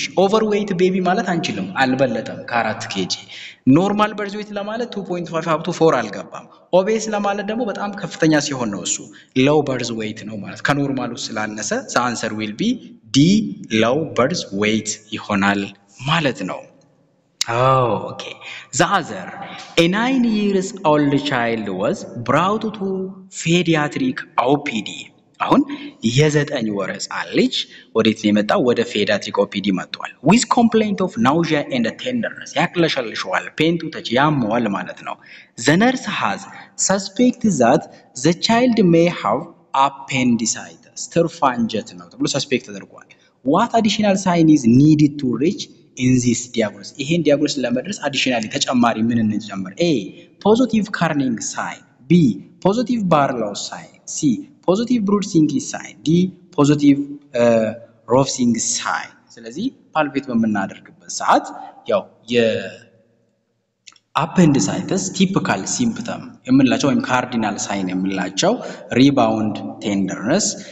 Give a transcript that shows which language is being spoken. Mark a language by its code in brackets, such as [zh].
[am] እሺ ኦቨርዌይት ቤቢ ማለት አንችልም፣ አልበለጠም ከ4 ኬጂ። ኖርማል በርዝ ዌይት ለማለት 2.5 up to 4 አልገባም። ኦቤስ ለማለት ደግሞ በጣም ከፍተኛ ሲሆን ነው እሱ ሎው በርዝ ዌይት ነው ማለት ከኖርማሉ ስላነሰ ዘ አንሰር ዊል ቢ ዲ ሎው በርዝ ዌይት ይሆናል ማለት ነው። [en] Okay. The other, a 9 years old child was brought to pediatric OPD. [am] አሁን የ9 ወር ህፃን ልጅ ወዴት ነው የመጣው? ወደ ፔዲያትሪክ ኦፒዲ መጥቷል። [en] with complaint of nausea and tenderness [am] ያቅለሸልሸዋል፣ ፔንቱ ተች ያመዋል ማለት ነው። [en] the nurse has suspected that the child may have appendicitis [am] ትርፍ አንጀት ነው ተብሎ ሰስፔክት ተደርጓል። [en] what additional sign is needed to reach in this diagnosis? [am] ይሄን diagnosis ለመድረስ additionally ተጨማሪ ምን እንጨምር? [en] A. Positive Carning sign. B. Positive Barlow sign. C. Positive bruising sign. D. [am] Positive ሮፍሲንግ ሳይን። ስለዚህ ፓልፔት በምናደርግበት ሰዓት ያው የአፔንዲሳይተስ ቲፒካል ሲምፕተም የምንላቸው ወይም ካርዲናል ሳይን የምንላቸው ሪባውንድ ቴንደርነስ፣